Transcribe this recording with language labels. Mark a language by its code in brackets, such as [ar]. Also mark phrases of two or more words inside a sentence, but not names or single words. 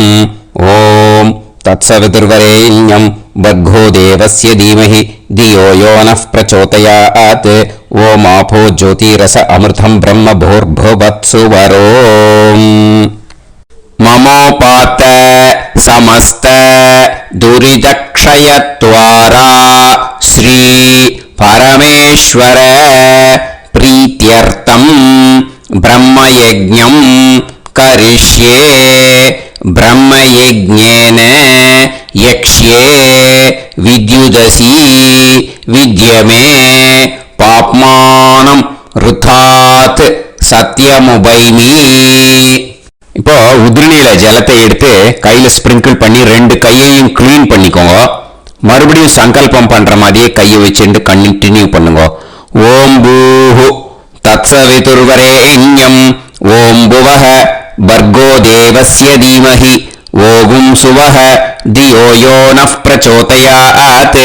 [sa] ॐ तत्सवितुर्वरेण्यं भर्गो देवस्य धीमहि धियो यो नः प्रचोदयात्. ॐ आपो ज्योतीरस अमृतं ब्रह्म भूर्भुवस्सुवरोम्. மமோபாத்த समस्त दुरितक्षयत्वारा श्री परमेश्वर प्रीत्यर्थं ब्रह्मयज्ञं करिष्ये. ब्रह्मयज्ञेन यक्ष्ये विद्युदसि विद्यमे पाप्मानं ऋथात् सत्यमुपैमि. [ta] இப்போ உதிரணியில ஜலத்தை எடுத்து கையில ஸ்பிரிங்கிள் பண்ணி ரெண்டு கையையும் கிளீன் பண்ணிக்கோங்க. மறுபடியும் சங்கல்பம் பண்ற மாதிரியே கையை வச்சுட்டு கண்டினியூ பண்ணுங்க. [sa] ॐ भूः तत्सवितुर्वरेण्यं ॐ भुवः भर्गो देवस्य धीमहि ओगुं सुवः धियो यो नः प्रचोदयात्.